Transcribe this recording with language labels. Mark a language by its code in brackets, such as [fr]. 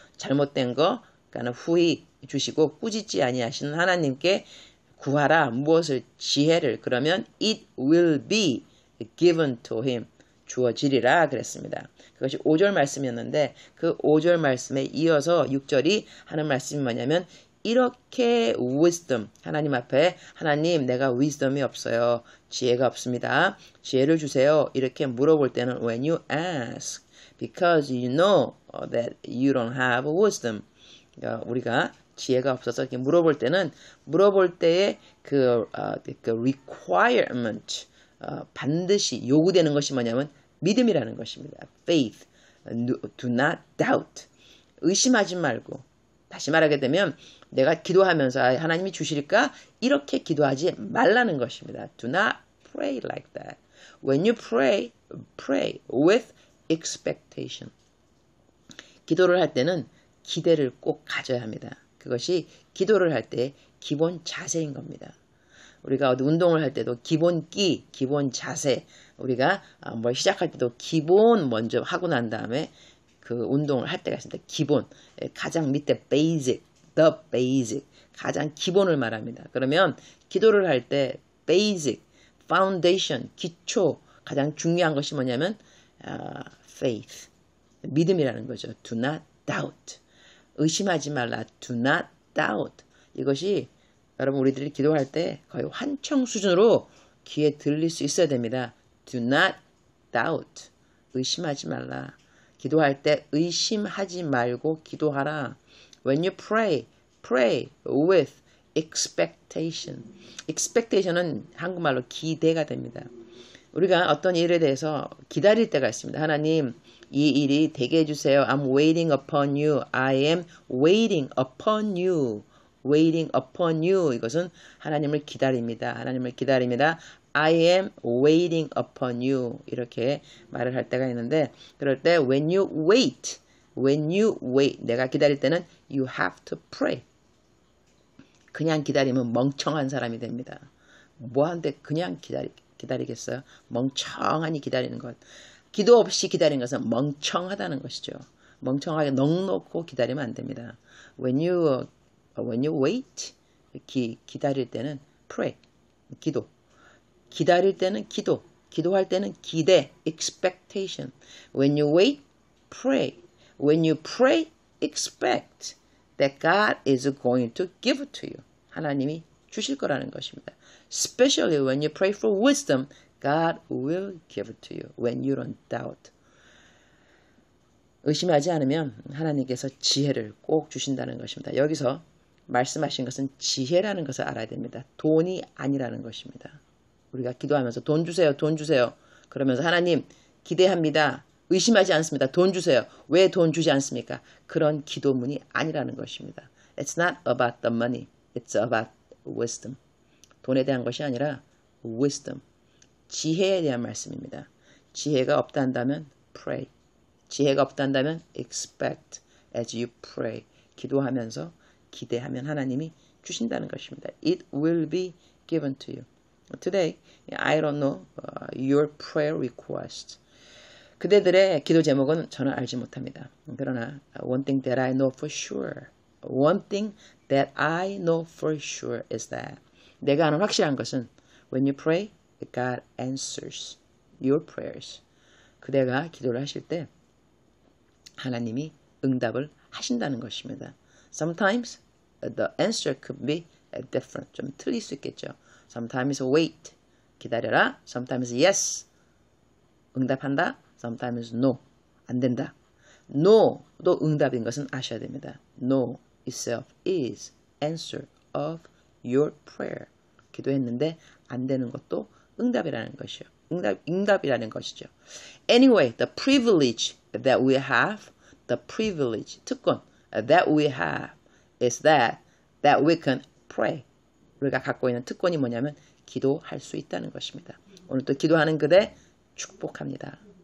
[ko] 잘못된 거, 그러니까 후히 주시고 꾸짖지 아니하시는 하나님께 구하라. 무엇을? 지혜를. 그러면 [en] it will be given to him. [ko] 주어지리라 그랬습니다. 그것이 5절 말씀이었는데 그 5절 말씀에 이어서 6절이 하는 말씀이 뭐냐면 이렇게 wisdom, 하나님 앞에 하나님 내가 wisdom이 없어요. 지혜가 없습니다. 지혜를 주세요. 이렇게 물어볼 때는 [en] when you ask because you know that you don't have wisdom. [ko] 우리가 지혜가 없어서 이렇게 물어볼 때는 물어볼 때의 그 requirement 반드시 요구되는 것이 뭐냐면 믿음이라는 것입니다. [en] faith. do not doubt. [ko] 의심하지 말고. 다시 말하게 되면 내가 기도하면서 하나님이 주실까? 이렇게 기도하지 말라는 것입니다. [en] do not pray like that. when you pray, pray with expectation. [ko] 기도를 할 때는 기대를 꼭 가져야 합니다. 그것이 기도를 할 때 기본 자세인 겁니다. 우리가 어디 운동을 할 때도 기본기, 기본 자세, 우리가 뭘 시작할 때도 기본 먼저 하고 난 다음에 그 운동을 할 때가 있습니다. 기본, 가장 밑에 basic, the basic, 가장 기본을 말합니다. 그러면 기도를 할 때 basic, foundation, 기초, 가장 중요한 것이 뭐냐면 faith, 믿음이라는 거죠. [en] do not doubt, [ko] 의심하지 말라, [en] do not doubt. [ko] 이것이 여러분 우리들이 기도할 때 거의 환청 수준으로 귀에 들릴 수 있어야 됩니다. [en] do not doubt. [ko] 의심하지 말라. 기도할 때 의심하지 말고 기도하라. [en] when you pray, pray with expectation. [ko] expectation은 한국말로 기대가 됩니다. 우리가 어떤 일에 대해서 기다릴 때가 있습니다. 하나님, 이 일이 되게 해주세요. [en] I'm waiting upon you. I am waiting upon you. waiting upon you. [ko] 이것은 하나님을 기다립니다. 하나님을 기다립니다. [en] I am waiting upon you. [ko] 이렇게 말을 할 때가 있는데 그럴 때 [en] when you wait, [ko] 내가 기다릴 때는 [en] you have to pray. [ko] 그냥 기다리면 멍청한 사람이 됩니다. 뭐하는데 그냥 기다리겠어요? 멍청하니 기다리는 것. 기도 없이 기다리는 것은 멍청하다는 것이죠. 멍청하게 넋놓고 기다리면 안 됩니다. [en] When you wait, [ko] 기다릴 때는 [en] pray, 기도. [ko] 기다릴 때는 기도. 기도할 때는 기대, expectation. [en] When you wait, pray. When you pray, expect that God is going to give it to you. [ko] 하나님이 주실 거라는 것입니다. [en] Especially when you pray for wisdom, God will give it to you when you don't doubt. [ko] 의심하지 않으면 하나님께서 지혜를 꼭 주신다는 것입니다. 여기서 말씀하신 것은 지혜라는 것을 알아야 됩니다. 돈이 아니라는 것입니다. 우리가 기도하면서 돈 주세요, 돈 주세요. 그러면서 하나님 기대합니다. 의심하지 않습니다. 돈 주세요. 왜 돈 주지 않습니까? 그런 기도문이 아니라는 것입니다. [en] It's not about the money. It's about wisdom. [ko] 돈에 대한 것이 아니라 wisdom. 지혜에 대한 말씀입니다. 지혜가 없다 한다면 pray. 지혜가 없다 한다면 [en] expect as you pray. [ko] 기도하면서 기대하면 하나님이 주신다는 것입니다. [en] It will be given to you. Today, I don't know your prayer request. [ko] 그대들의 기도 제목은 저는 알지 못합니다. [en] 그러나 one thing that I know for sure. One thing that I know for sure is that [ko] 내가 아는 확실한 것은 [en] when you pray, God answers your prayers. [ko] 그대가 기도를 하실 때 하나님이 응답을 하신다는 것입니다. [en] Sometimes the answer could be different. [ko] 좀 틀릴 수 있겠죠. [en] Sometimes wait. [ko] 기다려라. [en] Sometimes yes. [ko] 응답한다. [en] Sometimes no. [ko] 안 된다. no도 응답인 것은 아셔야 됩니다. [en] No itself is answer of your prayer. [ko] 기도했는데 안 되는 것도 응답이라는 것이요. 응답이라는 것이죠. [en] Anyway, the privilege that we have, the privilege, 특권 that we have is that we can pray. [ko] 우리가 갖고 있는 특권이 뭐냐면 기도할 수 있다는 것입니다. 오늘 또 기도하는 그대 축복합니다.